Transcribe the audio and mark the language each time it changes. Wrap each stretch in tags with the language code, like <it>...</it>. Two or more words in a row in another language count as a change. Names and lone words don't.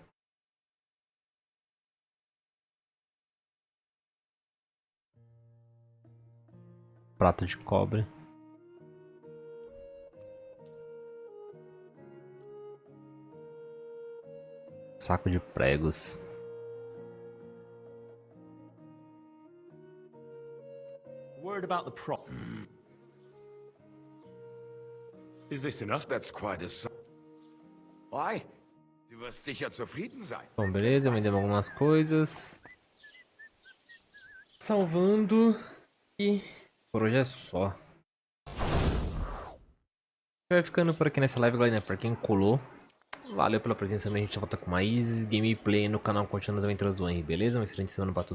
<pt>Prato de cobre. Saco de pregos.</pt> <en>Word about the prop. Is this enough? That's quite a sum. Why?</en> <de>Du wirst sicher zufrieden sein.</de> <pt>Bom, beleza, vendemos algumas coisas. Salvando. E por hoje é só. Vai ficando por aqui nessa live, galera, pra quem colou. Valeu pela presença, a gente volta com mais gameplay no canal, continuando as aventuras do Henry, beleza?</pt>